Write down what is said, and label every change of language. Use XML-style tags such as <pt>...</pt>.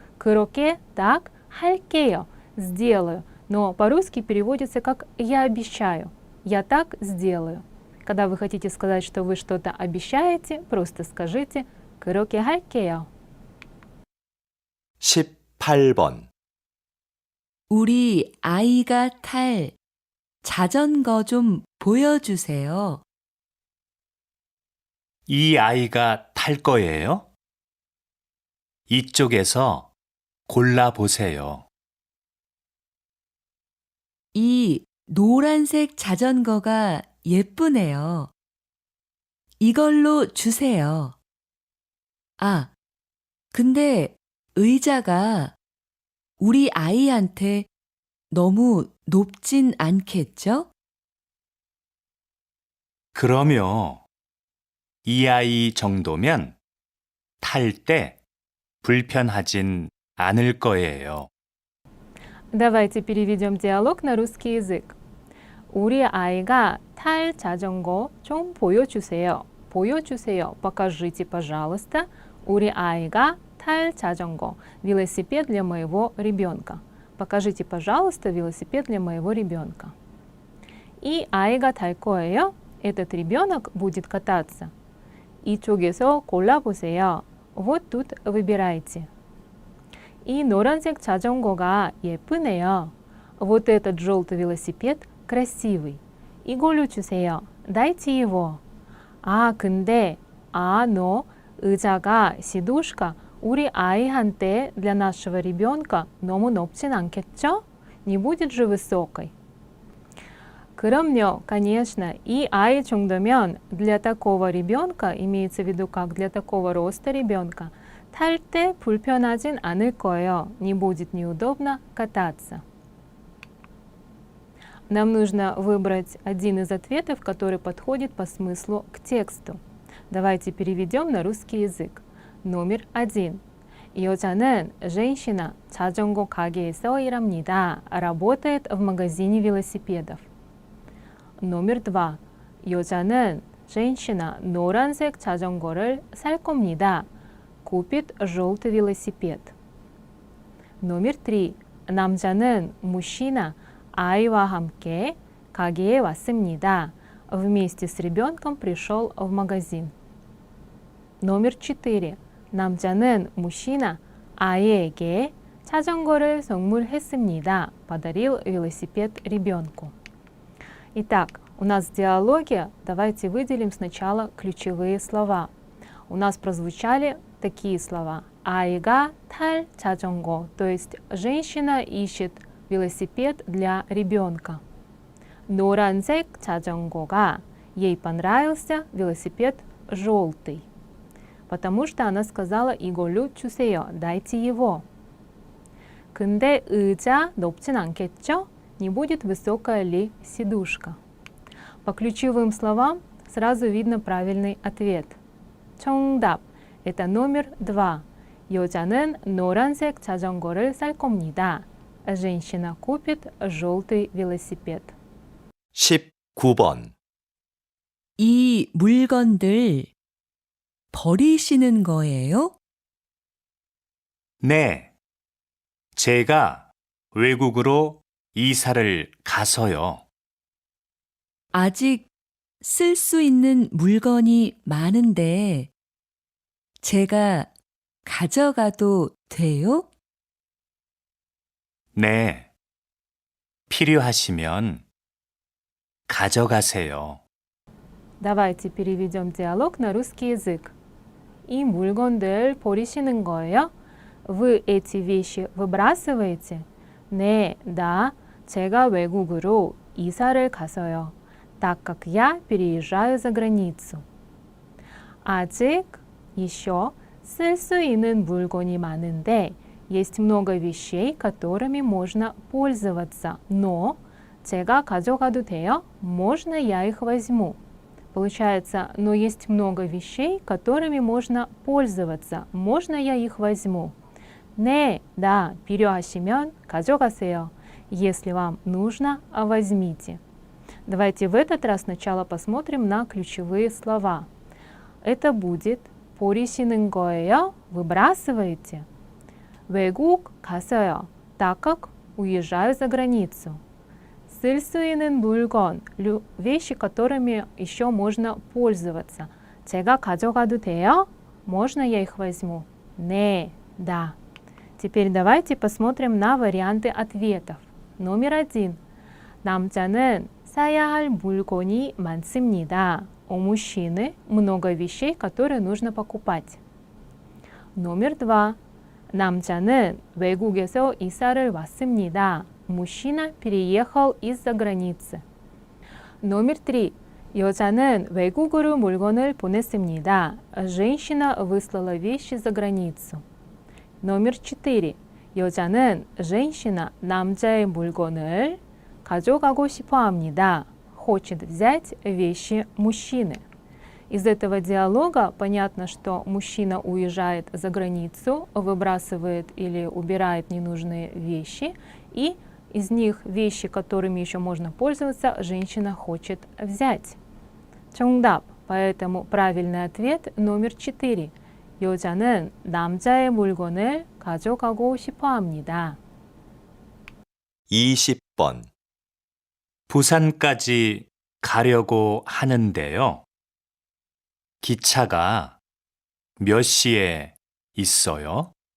<ko>«그렇게</ko> <ru>так</ru> <ko>할게요».</ko> <ru>Сделаю. Но по-русски переводится как «я обещаю». «Я так сделаю». Когда вы хотите сказать, что вы что-то обещаете, просто скажите</ru> <ko>«그렇게 할게요». 18번. 우리 아이가 탈 자전거 좀 보여주세요. 이 아이가 탈 거예요? 이쪽에서 골라보세요. 이 노란색 자전거가 예쁘네요. 이걸로 주세요. 아, 근데 의자가 우리 아이한테 너무 높진 않겠죠? 그럼요. 이 아이 정도면 탈 때 불편하진 않을 거예요.</ko> <ru>Давайте переведем диалог на русский язык.</ru> <ko>우리 아이가 탈 자전거 좀 보여주세요. 보여주세요.</ko> <ru>Покажите, пожалуйста.</ru> <ko>우리 아이가 탈 자전거.</ko> <ru>Велосипед для моего ребенка. Покажите, пожалуйста, велосипед для моего ребенка.</ru> <ko>이 아이가 탈 거예요.</ko> <ru>Этот ребенок будет кататься.</ru> <ko>이쪽에서 골라보세요.</ko> <ru>Вот тут выбирайте.</ru> <ko>이 노란색 자전거가 예쁘네요.</ko> <ru>Вот этот желтый велосипед красивый.</ru> <ko>이걸로 주세요.</ko> <ru>Дайте его.</ru> <ko>아, 근데,</ko> <ru>но</ru> <ko>의자가,</ko> <ru>сидушка,</ru> <ko>우리 아이한테,</ko> <ru>для нашего ребенка</ru> <ko>너무 높진 않겠죠?</ko> <ru>Не будет же высокой.</ru> <ko>그럼요,</ko> <ru>конечно,</ru> <ko>이 아이 정도면</ko> <ru>для такого ребенка, имеется в виду как для такого роста ребенка,</ru> <ko>탈 때 불편하진 않을 거예요.</ko> <ru>Не будет неудобно кататься. Нам нужно выбрать один из ответов, который подходит по смыслу к тексту. Давайте переведем на русский язык. Номер 1.</ru> <ko>여자는</ko> <ru>женщина</ru> <ko>자전거 가게에서 일합니다.</ko> <ru>Работает в магазине велосипедов. номер 2.</ru> <ko>여자는</ko> <ru>женщина</ru> <ko>노란색 자전거를 살 겁니다.</ko> <ru>Купит желтый велосипед. номер 3.</ru> <ko>남자는</ko> <ru>мужчина</ru> <ko>아이와 함께 가게에 왔습니다.</ko> <ru>Вместе с ребенком пришел в магазин. номер 4.</ru> <ko>남자는</ko> <ru>мужчина</ru> <ko>아이에게 자전거를 선물했습니다.</ko> <ru>Подарил велосипед ребенку. Итак, у нас в диалоге давайте выделим сначала ключевые слова. У нас прозвучали такие слова.</ru> <ko>아이가 탈 자전거,</ko> <ru>то есть женщина ищет велосипед для ребенка.</ru> <ko>노란색 자전거가,</ko> <ru>ей понравился велосипед желтый. Потому что она сказала</ru> <ko>이걸로 주세요,</ko> <ru>дайте его.</ru> <ko>근데 의자 높진 않겠죠?</ko> <ru>Не будет высокая ли сидушка? По ключевым словам сразу видно правильный ответ.</ru> <ko>정답.</ko> <ru>Это номер 2.</ru> <ko>여자는 노란색 자전거를 살 겁니다.</ko> <ru>Женщина купит желтый велосипед.</ru> <ko>19번. 이 물건들 버리시는 거예요? 네. 제가 외국으로 이사를 가서요. 아직 쓸 수 있는 물건이 많은데 제가 가져가도 돼요? 네. 필요하시면 가져가세요.</ko> <ru>Давайте переведем диалог на русский язык.</ru> <ko>이 물건들 버리시는 거예요?</ko> <ru>Вы эти вещи выбрасываете?</ru> <ko>네,</ko> <ru>да,</ru> <ko>제가 외국으로 이사를 가서요.</ko> <ru>Так как я переезжаю за границу.</ru> <ko>아직</ko> <ru>еще</ru> <ko>쓸 수 있는 물건이 많은데</ko> <ru>есть много вещей, которыми можно пользоваться. Но</ru> <ko>제가 가져가도 돼요?</ko> <ru>Можно я их возьму? Получается, но есть много вещей, которыми можно пользоваться. Можно я их возьму?</ru> <ko>네,</ko> <ru>да,</ru> <ko>필요하시면 가져가세요.</ko> <ru>Если вам нужно, возьмите. Давайте в этот раз сначала посмотрим на ключевые слова. Это будет</ru> <ko>버리시는 거예요?</ko> <ru>Выбрасываете?</ru> <ko>외국 가서요.</ko> <ru>Так как уезжаю за границу.</ru> <ko>쓸 수 있는 물건,</ko> <ru>вещи, которыми еще можно пользоваться.</ru> <ko>제가 가져가도 돼요?</ko> <ru>Можно я их возьму?</ru> <ko>네,</ko> <ru>да. Теперь давайте посмотрим на варианты ответов. Номер 1.</ru> <ko>남자는 사야 할 물건이 많습니다.</ko> <ru>У мужчины много вещей, которые нужно покупать. Номер 2.</ru> <ko>남자는 외국에서 이사를 왔습니다.</ko> <ru>Мужчина переехал из-за границы. Номер 3.</ru> <ko>여자는 외국으로 물건을 보냈습니다.</ko> <ru>Женщина выслала вещи за границу. Номер 4.</ru> <ko>여자는</ko> <ru>женщина</ru> <ko>남자의 물건을 가져가고 싶어 합니다.</ko> <ru>Хочет взять вещи мужчины. Из этого диалога понятно, что мужчина уезжает за границу, выбрасывает или убирает ненужные вещи, и из них вещи, которыми еще можно пользоваться, женщина хочет взять.</ru> <ko>정답.</ko> <ru>Поэтому правильный ответ номер 4.</ru> <ko>여자는 남자의 물건을 가져가고 싶어 합니다. 20번. 부산까지 가려고 하는데요. 기차가 몇 시에 있어요?</ko>